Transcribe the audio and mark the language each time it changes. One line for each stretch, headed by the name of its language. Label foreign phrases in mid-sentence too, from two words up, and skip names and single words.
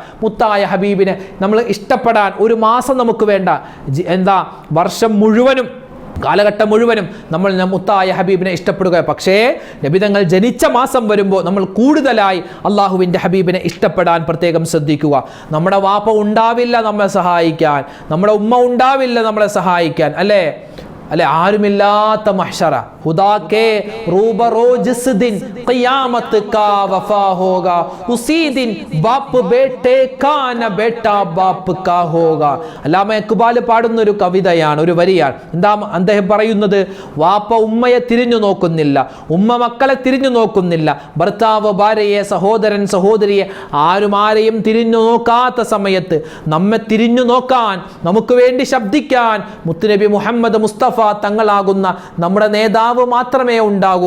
Malayalam: മുത്തായ ഹബീബിനെ നമ്മൾ ഇഷ്ടപ്പെടാൻ ഒരു മാസം നമുക്ക് വേണ്ട, വർഷം മുഴുവനും, കാലഘട്ടം മുഴുവനും നമ്മൾ മുത്തായ ഹബീബിനെ ഇഷ്ടപ്പെടുക. പക്ഷേ നബിതങ്ങൾ ജനിച്ച മാസം വരുമ്പോൾ നമ്മൾ കൂടുതലായി അള്ളാഹുവിൻ്റെ ഹബീബിനെ ഇഷ്ടപ്പെടാൻ പ്രത്യേകം ശ്രദ്ധിക്കുക. നമ്മുടെ വാപ്പ ഉണ്ടാവില്ല നമ്മളെ സഹായിക്കാൻ, നമ്മുടെ ഉമ്മ ഉണ്ടാവില്ല നമ്മളെ സഹായിക്കാൻ അല്ലേ, ആരുമില്ലാത്ത മഹ്ശറ,
Urdu: خدا کے روبرو جس دن قیامت کا وفا ہوگا اسی دن باپ بیٹے کا نہ بیٹا باپ کا ہوگا.
Malayalam: അല്ലാമ ഇഖ്ബാൽ പാടുന്ന ഒരു കവിതയാണ്, ഒരു വരിയാണ്. എന്താ അദ്ദേഹം പറയുന്നത്? വാപ്പ ഉമ്മയെ തിരിഞ്ഞു നോക്കുന്നില്ല, ഉമ്മ മക്കളെ തിരിഞ്ഞു നോക്കുന്നില്ല, ഭർത്താവ് ഭാര്യയെ, സഹോദരൻ സഹോദരിയെ, ആരെയും തിരിഞ്ഞു നോക്കാത്ത സമയത്ത് നമ്മെ തിരിഞ്ഞു നോക്കാൻ, നമുക്ക് വേണ്ടി ശബ്ദിക്കാൻ മുത്തുനബി മുഹമ്മദ് മുസ്തഫ തങ്ങളാകുന്ന നമ്മുടെ നേതാവ് മാത്രമേ ഉണ്ടാകൂ.